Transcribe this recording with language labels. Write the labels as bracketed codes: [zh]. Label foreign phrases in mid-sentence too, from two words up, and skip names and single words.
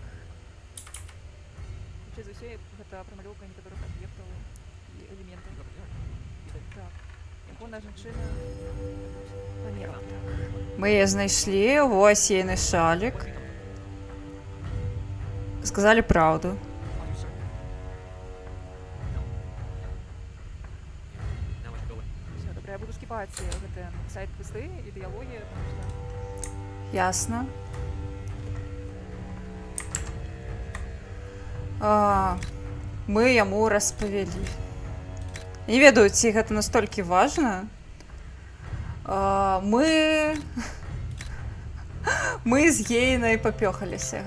[be] Хутчэй за ўсё, гэта прамалёўка некаторых аб'ектаў і элементаў. Так. Ягоная жанчына памерла. мы яе знайшлі, вось ейны шалік. Сказалі праўду. Все, добре, я буду скіпаць гэтыя сайт-квесты і дыялогі, [ru] потому што [be] Ясна. Мы яму распавялі. Не ведаю, ці гэта настолькі важна. Мы з ейнай папёхаліся.